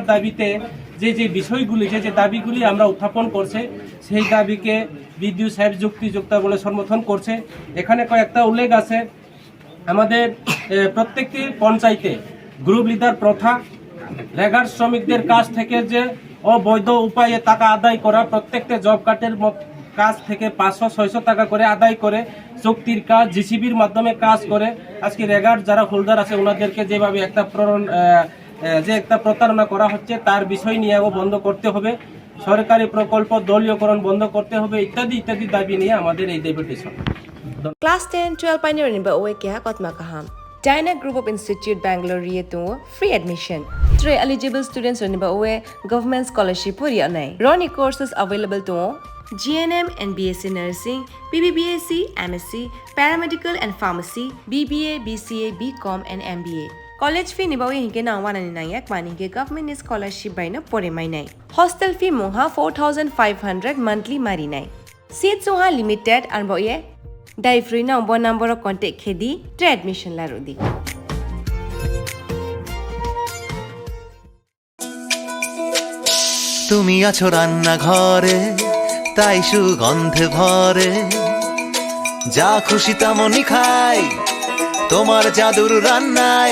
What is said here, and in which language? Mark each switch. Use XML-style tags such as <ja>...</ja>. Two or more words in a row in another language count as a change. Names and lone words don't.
<bn>দাবিতে যে বিষয়গুলি যে দাবিগুলি আমরা উত্থাপন করছে সেই দাবিকে বিডিও সাহেব যুক্তিযুক্ত বলে সমর্থন করছে এখানে কয়েকটা উল্লেখ আছে আমাদের প্রত্যেকটি পঞ্চায়েতে</bn> <en>group leader</en> <bn>প্রথা রেগার শ্রমিকদের কাছ থেকে যে অবৈধ উপায়ে টাকা আদায় করা প্রত্যেকটা জব কার্ডের কাজ থেকে 500-600 টাকা করে আদায় করে চুক্তির কাজ জিসিবির মাধ্যমে কাজ করে আজকে রেগার যারা হোল্ডার আছে ওনাদেরকে যেভাবে একটা প্রতারণা করা হচ্ছে তার বিষয় নিয়েও বন্ধ করতে হবে সরকারি প্রকল্প দলীয়করণ বন্ধ করতে হবে ইত্যাদি দাবি নিয়ে আমাদের এই ডেপুটেশন</bn> <en>Class 10-12 pioneer</en> <trp>nimba oe kya kotma kaham</trp> <en>Dyna Group of Institute Bangalore to free admission 3 eligible students</en> <trp>nimba oe</trp> <en>government scholarship</en> <trp>puri anai Roni</trp> <en>courses available to GNM and BSc Nursing, BBBSc, MSc, Paramedical and Pharmacy, BBA, BCA, BCom and MBA. College fee</en> <trp>nibawi hinke na 199 mani ke</trp> <en>government scholarship</en> <trp>by na pore mai nai.</trp> <en>Hostel fee</en> <trp>moha 4500 monthly mari nai. Seats moha limited and boye dai free na</trp> <en>number of contact</en> <trp>khedi to admission la rodi.</trp> <bn>তুমি আছো রান্না ঘরে তাই সুগন্ধে ভরে যা খুশি তেমনই খাই তোমার জাদুর রান্নায়</bn>